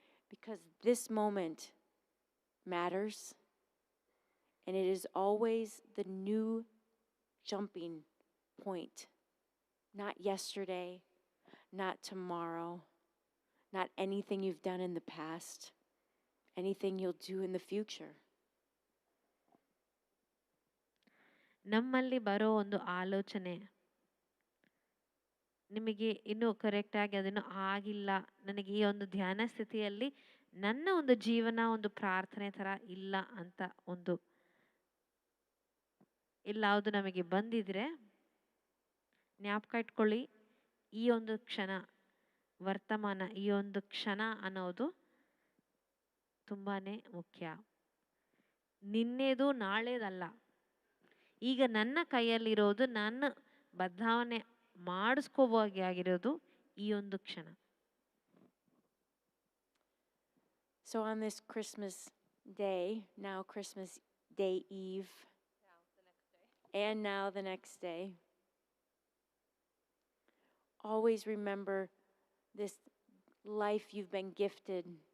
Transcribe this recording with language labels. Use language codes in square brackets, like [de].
[en] Because this moment matters, and it is always the new jumping point. Not yesterday, not tomorrow, not anything you've done in the past, anything you'll do in the future. [kn] ನಮ್ಮಲ್ಲಿ ಬರೋ ಒಂದು ಆಲೋಚನೆ ನಿಮಗೆ ಇನ್ನೂ ಕರೆಕ್ಟಾಗಿ ಅದನ್ನು ಆಗಿಲ್ಲ, ನನಗೆ ಈ ಒಂದು ಧ್ಯಾನ ಸ್ಥಿತಿಯಲ್ಲಿ ನನ್ನ ಒಂದು ಜೀವನ ಒಂದು ಪ್ರಾರ್ಥನೆ ಥರ ಇಲ್ಲ ಅಂತ ಒಂದು ಎಲ್ಲಾವುದು ನಮಗೆ ಬಂದಿದ್ರೆ ಜ್ಞಾಪಕ ಇಟ್ಕೊಳ್ಳಿ, ಈ ಒಂದು ಕ್ಷಣ ವರ್ತಮಾನ, ಈ ಒಂದು ಕ್ಷಣ ಅನ್ನೋದು ತುಂಬಾ ಮುಖ್ಯ. ನಿನ್ನೆದು ನಾಳೆದಲ್ಲ. ಈಗ ನನ್ನ ಕೈಯಲ್ಲಿರೋದು ನನ್ನ ಬದಲಾವಣೆ ಮಾಡಿಸ್ಕೋಬೇಕಾಗಿರೋದು ಈ ಒಂದು ಕ್ಷಣ. [en] So on this Christmas day, now Christmas Day Eve, and now the next day, always remember this life you've been gifted.